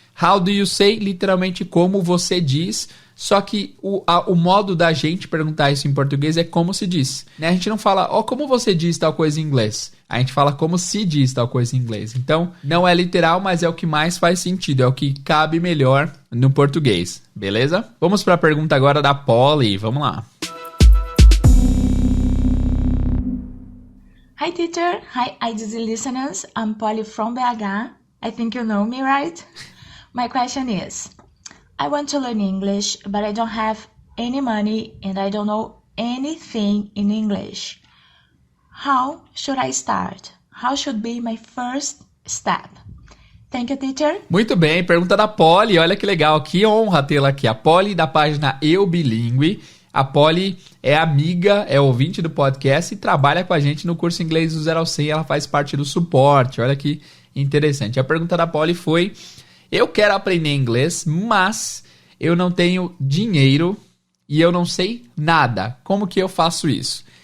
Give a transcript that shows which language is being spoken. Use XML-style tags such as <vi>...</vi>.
<en>How do you say,</en> <pt>literalmente como você diz, só que o modo da gente perguntar isso em português é como se diz, né? A gente não fala, como você diz tal coisa em inglês. A gente fala como se diz tal coisa em inglês. Então, não é literal, mas é o que mais faz sentido, é o que cabe melhor no português, beleza? Vamos para a pergunta agora da Polly, vamos lá.</pt> <en>Hi teacher, hi IDZ listeners, I'm Polly from BH. I think you know me, right? My question is, I want to learn English, but I don't have any money and I don't know anything in English. How should I start? How should be my first step? Thank you, teacher.</en> <pt>Muito bem, pergunta da Polly, olha que legal, que honra tê-la aqui. A Polly da página Eu Bilingue. A Polly é amiga, é ouvinte do podcast e trabalha com a gente no curso Inglês do 0 ao 100, ela faz parte do suporte, olha que interessante. A pergunta da Polly foi, eu quero aprender inglês, mas eu não tenho dinheiro e eu não sei nada, como que eu faço isso?</pt>